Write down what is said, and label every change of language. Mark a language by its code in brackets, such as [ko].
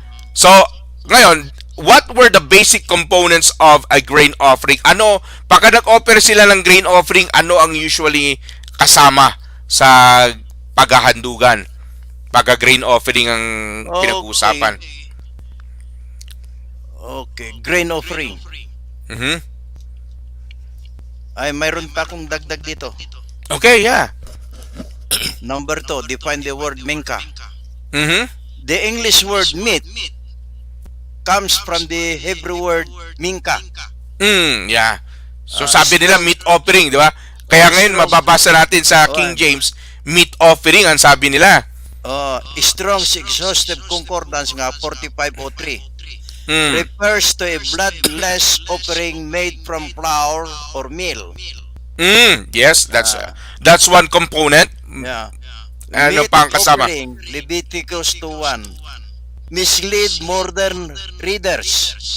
[tl] So ngayon, [en] what were the basic components of a grain offering? [tl] Pagka nag-offer sila ng grain offering, ano ang usually kasama sa paghahandugan? Pagka grain offering ang pinag-uusapan. [en] Okay, grain offering. [tl] Ay, mayroon pa akong dagdag dito. [en] Okay, yeah. Number 2, define the word minka. The English word meat comes from the Hebrew word minka. [tl] Yeah. So sabi nila meat offering, di ba? Kaya ngayon mababasa natin sa King James, meat offering ang sabi nila. [en] Strong's Exhaustive Concordance nga 4503. Refers to a bloodless offering made from flour or meal. Yes, that's one component. Yeah. [tl] Ano pang kasama? [en] Leviticus 2:1. Mislead modern readers.